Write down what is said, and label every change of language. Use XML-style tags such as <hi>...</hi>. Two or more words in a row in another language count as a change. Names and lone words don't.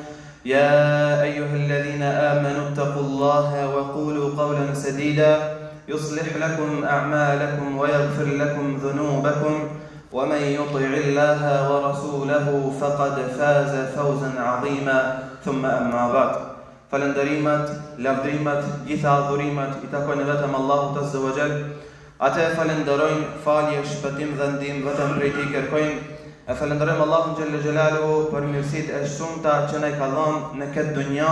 <ar>يا أيها الذين آمنوا اتقوا الله وقولوا قولا سديدا يصلح لكم أعمالكم ويغفر لكم ذنوبكم ومن يطع الله ورسوله فقد فاز فوزا عظيما ثم أما بعد</ar> <sq>Falënderimet, lavdrimet, gjitha adhurimet I takojnë vetëm Allahut</sq> <ar>عز وجل.</ar> <sq>Atë falenderojmë, falje, shpëtim dhe ndihmë vetëm prej Tij kërkojmë. E falenderojmë Allahun</sq> <ar>جل جلاله</ar> <sq>për mirësitë e shumta që na ka dhënë në këtë dunja.</sq>